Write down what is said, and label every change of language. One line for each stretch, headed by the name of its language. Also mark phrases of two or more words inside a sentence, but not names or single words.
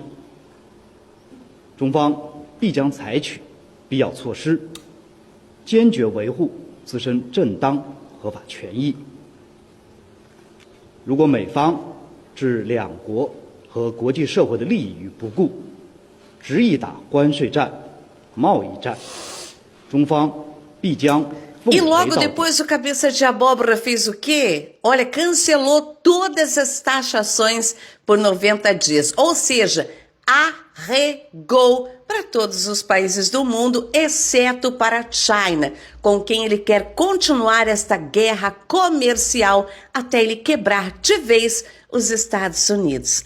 Chinese: 中方必将采取必要措施，坚决维护自身正当合法权益。如果美方置两国和国际社会的利益于不顾，执意打关税战、贸易战，中方必将
Portuguese: E logo depois o cabeça de abóbora fez o quê? Olha, cancelou todas as taxações por 90 dias. Ou seja, arregou para todos os países do mundo, exceto para a China, com quem ele quer continuar esta guerra comercial até ele quebrar de vez os Estados Unidos.